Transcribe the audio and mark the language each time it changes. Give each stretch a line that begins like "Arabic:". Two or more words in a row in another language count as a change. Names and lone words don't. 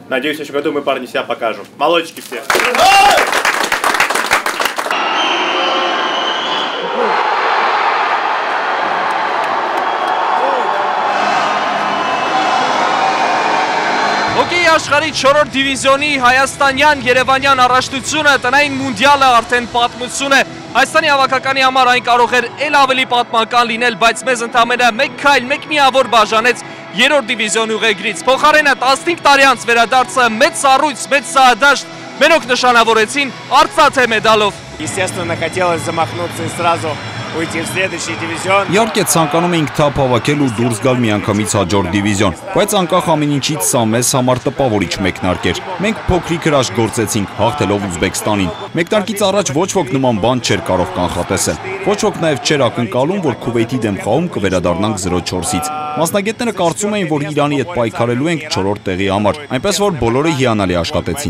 Russian: Надеюсь, в следующем году мы, парни, себя покажем. Молодчики все.
Armenian: Հոկեյի աշխարհի 4-րդ դիվիզիոնի հայաստանյան երևանյան առաջնությունը տնային մունդիալը արդեն պատմություն է։ Հայաստանի հավաքականի համար այն կարող էր ել ավելի պատմական լինել, բայց մեզ ընդամենը մեկ քայլ, մեկ միավոր բաժանեց 3-րդ դիվիզիոն ուղեգրից։ Փոխարենը 15 տարի անց վերադարձը մեծ սառույց, մեծ սահադաշտ մենոք նշանավորեցին արծաթե մեդալով։
Russian: Естественно, хотелось замахнуться и сразу уйти в следующий дивизион.
Armenian: Իհարկե ցանկանում էինք թափ հավաքել ու դուրս գալ միանգամից հաջորդ դիվիզիոն, բայց անկախ ամեն ինչից սա մեզ համար տպավորիչ մեկնարկ էր։ Մենք փոքրիկ հրաշք գործեցինք, հաղթելով Ուզբեկստանին։ Մեկնարկից առաջ ոչ ոք նման բան չէր կարող կանխատեսել։ Ոչ ոք նաև չէր ակնկալում, որ Քուվեյթի դեմ խաղում կվերադառնանք 0-4-ից։ Մասնագետները կարծում էին, որ Իրանի հետ պայքարելու ենք 4-րդ տեղի համար, այնպես որ բոլորը հիանալի աշխատեցին։